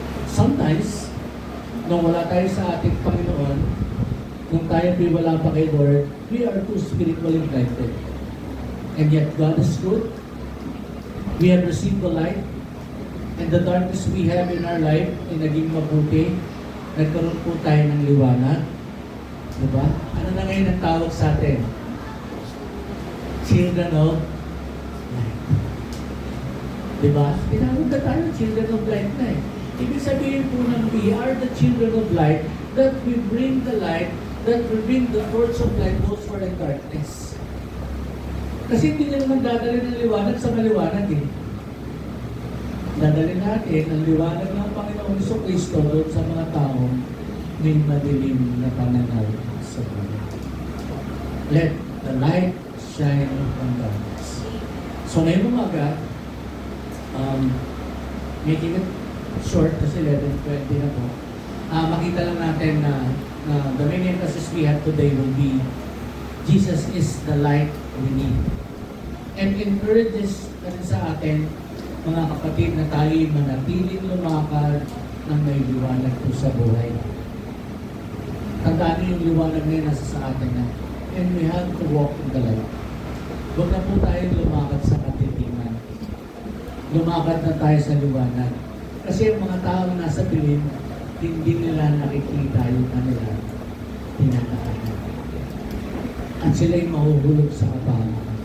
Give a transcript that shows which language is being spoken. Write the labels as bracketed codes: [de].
[en] Sometimes, [tl] nung wala tayo sa ating Panginoon, kung tayo wala pa kay Lord, [en] we are too spiritually blinded. And yet God is good. We have received the light, and the darkness we have in our life [tl] ay naging mabuti. nagkaroon po tayo ng liwanag. Diba? Ano na ngayon ang tawag sa atin? [en] Children of light. [tl] Diba? Tinawag na tayo, [en] children of light [tl] na eh. Ibig sabihin po ng [en] we are the children of light, that we bring the light, that we bring the torch of light those who are in darkness. [tl] Kasi hindi na naman dadali ng liwanag sa maliwanag eh. Dadali natin ang liwanag ng Panginoong Jesucristo doon sa mga taong may madilim na pananaw sa buhay. [en] Let the light shine from darkness. So [tl] ngayong umaga, [en] making it short kasi 11:20 [tl] na po, makita lang natin na [en] the main emphasis we have today will be Jesus is the light we need. And encourages [tl] na rin sa atin, mga kapatid, na tayo'y manatiling lumakad ng may liwanag po sa buhay. Tandaan niyo yung liwanag na yun nasa sa atin na. [en] And we have to walk in the light. [tl] Huwag na po tayong lumakad sa katitingan. Lumakad na tayo sa liwanag. Kasi yung mga tao na nasa pilim, hindi nila nakikita yung kanila tinataanan. At sila'y mahuhulog sa kapamakan.